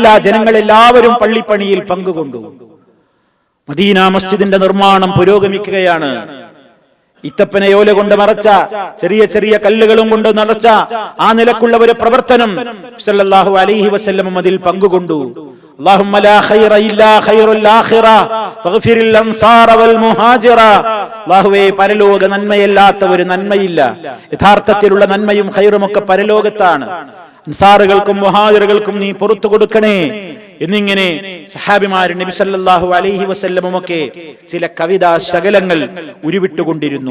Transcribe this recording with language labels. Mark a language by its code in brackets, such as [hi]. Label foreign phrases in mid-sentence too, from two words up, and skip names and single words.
[ml] ജനങ്ങൾ എല്ലാവരും പള്ളിപ്പണിയിൽ പങ്കുകൊണ്ടു. മദീന മസ്ജിദിന്റെ നിർമ്മാണം പുരോഗമിക്കുകയാണ്. ഇത്തപ്പനയോല കൊണ്ട് മറച്ച ചെറിയ ചെറിയ കല്ലുകളും കൊണ്ട് നിറച്ച ആ നിലക്കുള്ള ഒരു പ്രവർത്തനം [ar] صلى الله عليه وسلم [ml] അതിൽ പങ്കുകൊണ്ടു. [ar] اللهم لا خير إلا خير الآخرة فاغفر الأنصار والمهاجرة. [ml] അല്ലാഹുവേ, പരലോക നന്മയല്ലാത്ത ഒരു നന്മയില്ല. യഥാർത്ഥത്തിലുള്ള നന്മയും ഖൈറും ഒക്കെ പരലോകത്താണ്. അൻസാറുകൾക്കും മുഹാജിറുകൾക്കും നീ പുറത്തു കൊടുക്കണേ എന്നിങ്ങനെ സഹാബിമാർ നബി [ar] صلى الله عليه وسلم [ml] ചില കവിതാ ശകലങ്ങൾ ഉരുവിട്ടുകൊണ്ടിരുന്നു.